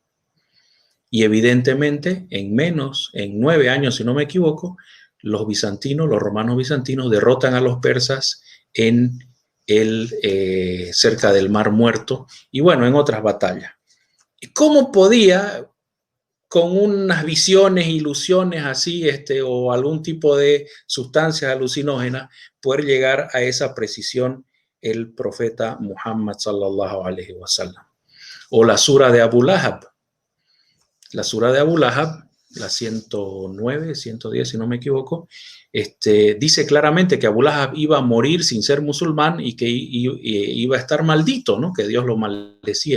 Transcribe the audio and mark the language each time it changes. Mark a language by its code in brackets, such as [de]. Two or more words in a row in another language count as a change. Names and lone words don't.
[es] Y evidentemente, en 9 años, si no me equivoco, los romanos bizantinos, derrotan a los persas en cerca del Mar Muerto y bueno, en otras batallas. ¿Y cómo podía, con unas visiones, ilusiones así, o algún tipo de sustancias alucinógenas, poder llegar a esa precisión el profeta Muhammad [ar] صلى الله عليه وسلم? [es] O la sura de Abu Lahab. La sura de Abu Lahab, la 109, 110, si no me equivoco, dice claramente que Abu Lahab iba a morir sin ser musulmán y que iba a estar maldito, ¿no?, que Dios lo maldecía.